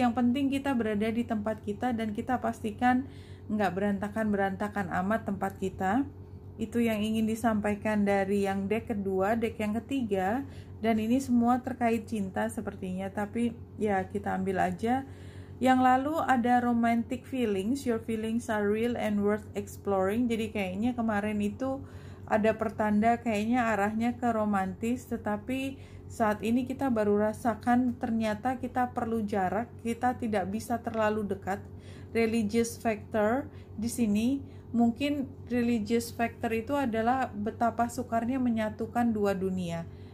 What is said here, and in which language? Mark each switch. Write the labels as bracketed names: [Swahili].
[Indonesian] Yang penting kita berada di tempat kita dan kita pastikan nggak berantakan-berantakan amat tempat kita. Itu yang ingin disampaikan dari yang deck kedua, deck yang ketiga. Dan ini semua terkait cinta sepertinya, tapi ya kita ambil aja. Yang lalu ada [English] romantic feelings, your feelings are real and worth exploring. [Indonesian] Jadi kayaknya kemarin itu ada pertanda kayaknya arahnya ke romantis, tetapi saat ini kita baru rasakan ternyata kita perlu jarak, kita tidak bisa terlalu dekat. Religious factor di sini, mungkin religious factor itu adalah betapa sukarnya menyatukan dua dunia.